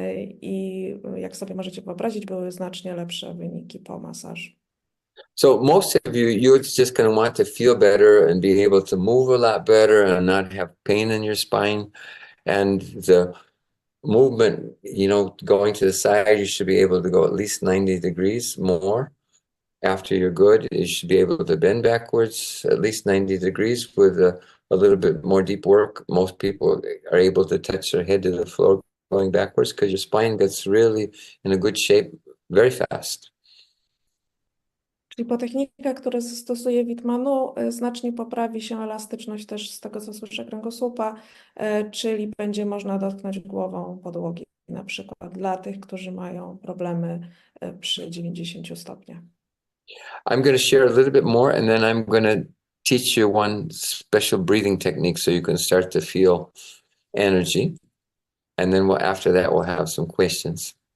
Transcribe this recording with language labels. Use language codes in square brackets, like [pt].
[pl] I jak sobie możecie wyobrazić, były znacznie lepsze wyniki po masażu. [en] So most of you just kind of want to feel better and be able to move a lot better and not have pain in your spine. And the movement, going to the side, you should be able to go at least 90 degrees more. After you're good, you should be able to bend backwards at least 90 degrees with a little bit more deep work. Most people are able to touch their head to the floor going backwards because your spine gets really in a good shape very fast. [pl] Czyli po technikach, które stosuje Veet Mano, znacznie poprawi się elastyczność też z tego, co słyszę, kręgosłupa, czyli będzie można dotknąć głową podłogi, na przykład dla tych, którzy mają problemy przy 90 stopniach. [en] I'm going to share a little bit more and then I'm going to teach you one special breathing technique so you can start to feel energy. And then after that we'll have some questions.